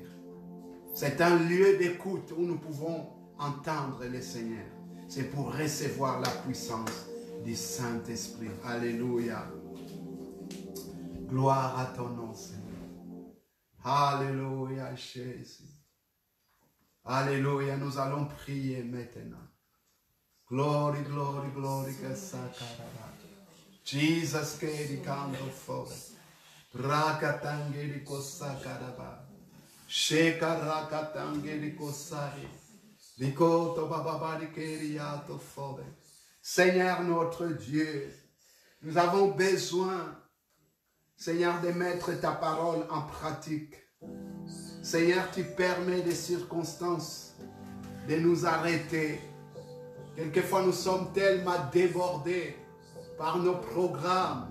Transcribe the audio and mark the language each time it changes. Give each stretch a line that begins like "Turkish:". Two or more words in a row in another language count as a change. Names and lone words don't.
French: C'est un lieu d'écoute où nous pouvons entendre le Seigneur. C'est pour recevoir la puissance du Saint-Esprit. Alléluia. Gloire à ton nom, Seigneur. Alléluia, Jésus. Alléluia, nous allons prier maintenant.
English: Glory, glory, glory, Jesus, keri kando fore. Rakatangeri kosakaraba. Sheka rakatangeri kosari. Likoto bababari keri yato fore.
French: Seigneur notre Dieu, nous avons besoin, Seigneur, de mettre ta parole en pratique. Seigneur, tu permets des circonstances de nous arrêter. Quelquefois, nous sommes tellement débordés par nos programmes.